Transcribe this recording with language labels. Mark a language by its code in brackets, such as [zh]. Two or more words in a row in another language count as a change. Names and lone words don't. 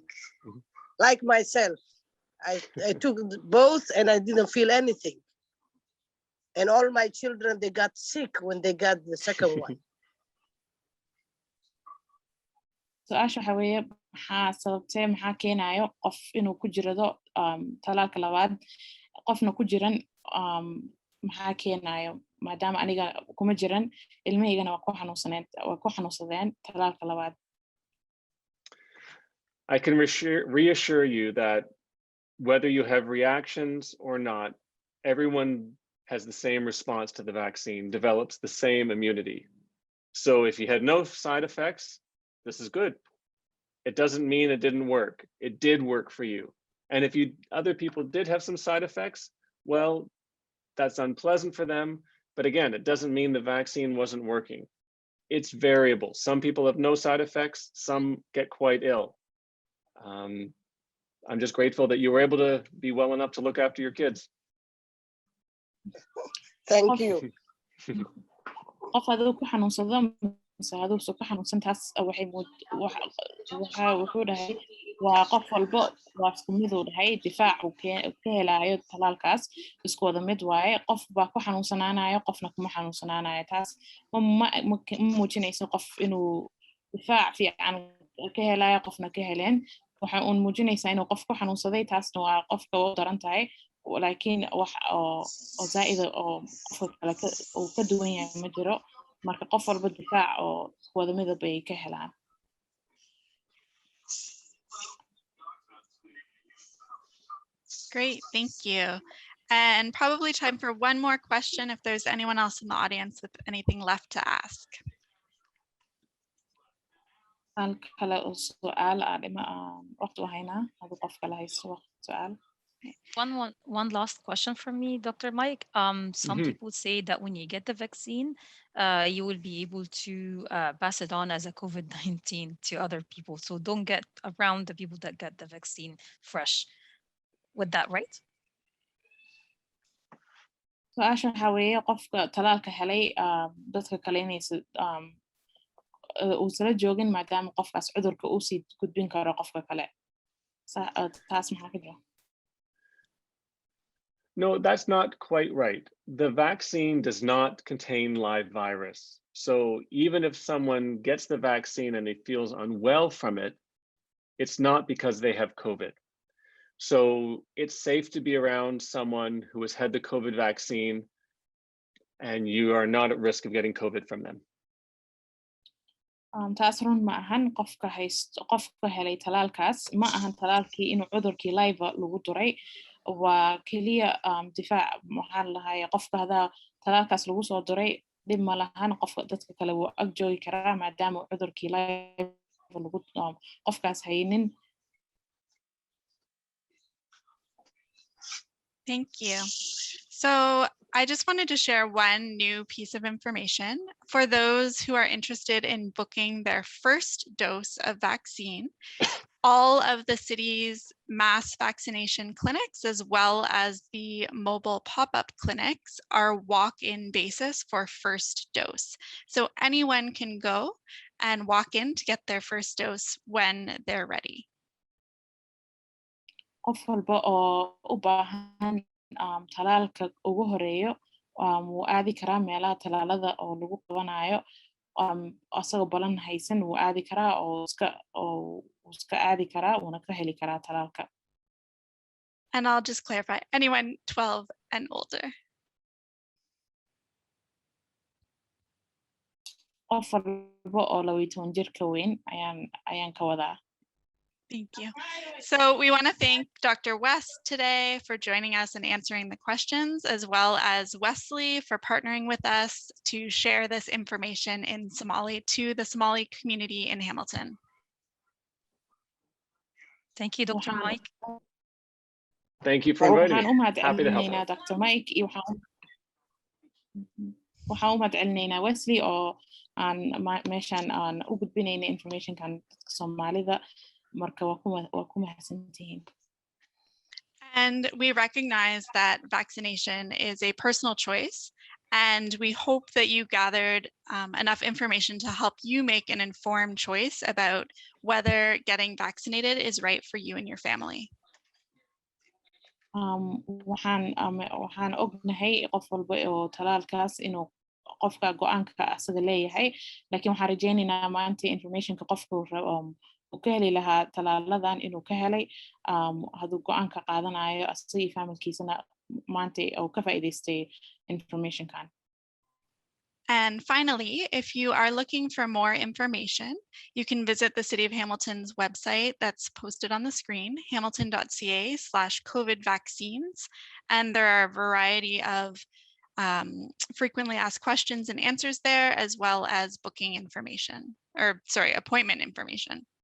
[en] Like myself, I took both and I didn't feel anything. And all my children, they got sick when they got the second one. [so] su-aasha waxa weeye maxaa sababtee maxaa keenayo qof inuu ku jirado talaalka labaad qofna ku jiran maxaa keenayo maadaama aniga kuma jiran ilmahaygana waa ku xanuunsadeen talaalka labaad. [en] I can reassure you that whether you have reactions or not, everyone has the same response to the vaccine, develops the same immunity. So if you had no side effects, this is good. It doesn't mean it didn't work. It did work for you. And if other people did have some side effects, well, that's unpleasant for them. But again, it doesn't mean the vaccine wasn't working. It's variable. Some people have no side effects, some get quite ill. I'm just grateful that you were able to be well enough to look after your kids. Thank you. [so] qof aduu ku xanuunsado mise aduusa ku xanuunsan taas wuxuu dhahay waa qof walba waa isku miduu dhahay difaac uu ka helayo talaalkaas isku wada mid waaye qof baa ku xanuunsanaanayo qofna kuma xanuunsanaanayo taas ma muujinayso qof inuu difaac fiican ka helayo qofna ka heleen waxa uun muujinaysaa inuu qof ku xanuunsaday taasna waa qofka u daran tahay laakiin wax oo zaa'ida oo qofka kale uu ka duwan yahay ma jiro marka qof walba difaac oo isku wada midab ay ka helaan. [en] Great, thank you. And probably time for one more question if there's anyone else in the audience with anything left to ask. [so] kale oo su'aal waqti wahaynaa haduu qof kale haysto su'aal. [en] One last question from me, Dr. Mike. Some people say that when you get the vaccine, you will be able to pass it on as a COVID-19 to other people. So don't get around the people that get the vaccine fresh. With that, right? [so] su-aasha waxa weeye qofka talaalka helay dadka kale inaysa uusala joogin maadaama qofkaas cudurka uu sii gudbin karo qofka kale taas maxaa ka jira? [en] No, that's not quite right. The vaccine does not contain live virus. So even if someone gets the vaccine and they feels unwell from it, it's not because they have COVID. So it's safe to be around someone who has had the COVID vaccine and you are not at risk of getting COVID from them. [so] taas run ma ahan qofka helay talaalkaas ma ahan talaalkii inuu cudurkii live lagu duray waa keliya difaac maxaa lahaye qofka hadaa talaalkaas lagu soo duray dhib ma lahan qofka dadka kale wuu ag joogi karaa maadaama cudurkii live lagu qofkaas haynin. [en] Thank you. So I just wanted to share one new piece of information for those who are interested in booking their first dose of vaccine. All of the city's mass vaccination clinics, as well as the mobile pop-up clinics, are walk-in basis for first dose. So anyone can go and walk in to get their first dose when they're ready. [so] qof walba oo u baahan talaalka ugu horeeyo wuu aadi karaa meelaha talaalada oo lagu qabanayo asagoo balan haysan wuu aadi karaa oo iska aadi karaa wuuna ka heli karaa talaalka. [en] And I'll just clarify, anyone 12 and older. [so] qof walba oo 12 jir ka weyn ayaan ka wadaa. [en] Thank you. So we want to thank Dr. West today for joining us and answering the questions, as well as Wesley for partnering with us to share this information in Somali to the Somali community in Hamilton. Thank you, Dr. [so] waxaan [en] Mike. Thank you for inviting [so] waxaan [en] me. [so] u mahad [en] Happy to help [so] celinaynaa [en] out. [so] Dr. Mike iyo waxaan u mahad celinaynaa Wesley oo aan meeshan aan u gudbinayna informationkan dadka Soomaalida marka waa ku mahadsantihiin. [en] And we recognize that vaccination is a personal choice, and we hope that you gathered enough information to help you make an informed choice about whether getting vaccinated is right for you and your family. [so] waxaan ognahay qof walba oo talaalkaas inuu qofka go'aanka asaga leeyahay, laakiin waxaan rajaynaynaa maanta informationka qofka uu ka heli lahaa talaaladan inuu ka helay hadduu go'aanka qaadanayo asaga iyo familkiisana maanta uu ka faa'iidaystay informationkan. [en] And finally, if you are looking for more information, you can visit the City of Hamilton's website that's posted on the screen, hamilton.ca/COVID vaccines. And there are a variety of frequently asked questions and answers there, as well as booking information, or sorry, appointment information.